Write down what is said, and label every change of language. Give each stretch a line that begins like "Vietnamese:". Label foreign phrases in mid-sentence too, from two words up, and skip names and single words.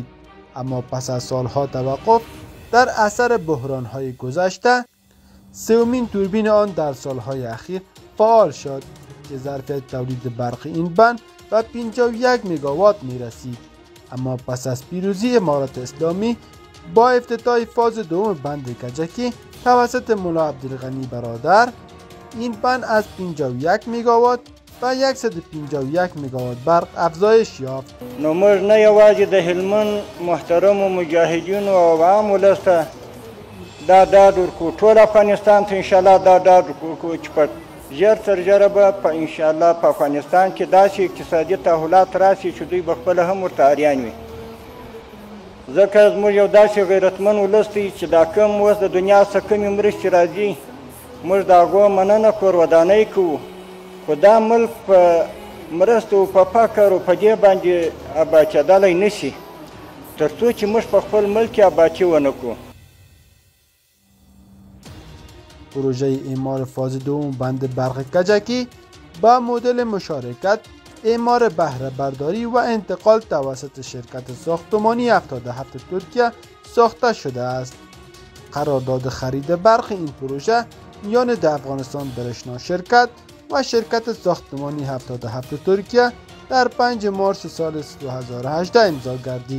Persian: اما پس از سالها توقف در اثر بحران‌های گذشته سومین توربین آن در سالهای اخیر فعال شد که ظرفیت تولید برق این بند به 51 مگاوات می رسید. اما پس از پیروزی امارت اسلامی با افتتاح فاز دوم بند کجکی توسط ملا عبدالغنی برادر این بند از 51 مگاوات به 151 مگاوات برق افزایش یافت.
Pashto: نو موږ نه یوازې د هلمند محترمو مجاهدینو او عام ولس ته دا ډاډ ورکړو، ټول افغانستان ته انشاءالله دا ډاډ ورکړو چې په ژر تر ژره به په انشاءالله په افغانستان کې داسې اقتصادي تحولات راسي چې دوی به خپله هم ورته اریان وي. ځکه زموږ یو داسې غیرتمند ولس دی چې دا کوم اوس د دنیا څخه کومې مرستې راځي موږ د هغو مننه کور ودانۍ کوو، خو دا ملک په مرسته او په فکر او په دې باندې اباد کېدلی نشي تر څو چې موږ په خپل ملک آبادي ونه کړو.
Persian: پروژه اعمار فاز دوم بند برق کجکی با مدل مشارکت، اعمار بهره برداری و انتقال توسط شرکت ساختمانی 77 ترکیه ساخته شده است. قرارداد خرید برق این پروژه میان د افغانستان برشنا شرکت و شرکت ساختمانی 77 ترکیه در 5 مارس سال 2018 امضا گردید.